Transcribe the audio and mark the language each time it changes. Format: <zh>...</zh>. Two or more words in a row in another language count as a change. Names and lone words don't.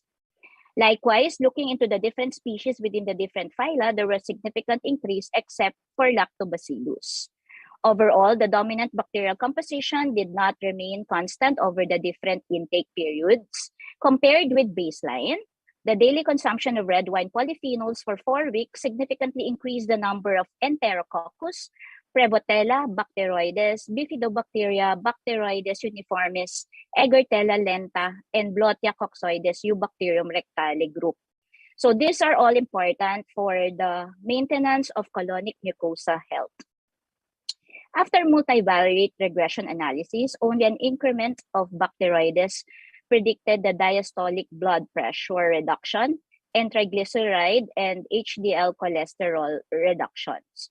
<en>Likewise, looking into the different species within the different phyla, there was significant increase except for Lactobacillus. Overall, the dominant bacterial composition did not remain constant over the different intake periods. Compared with baseline, the daily consumption of red wine polyphenols for 4 weeks significantly increased the number of Enterococcus, Prevotella, Bacteroides, Bifidobacteria, Bacteroides uniformis, Egertella lenta, and Blotia coccoides Eubacterium rectale group. So these are all important for the maintenance of colonic mucosa health. After multivariate regression analysis, only an increment of Bacteroides predicted the diastolic blood pressure reduction and triglyceride and HDL cholesterol reductions.</en>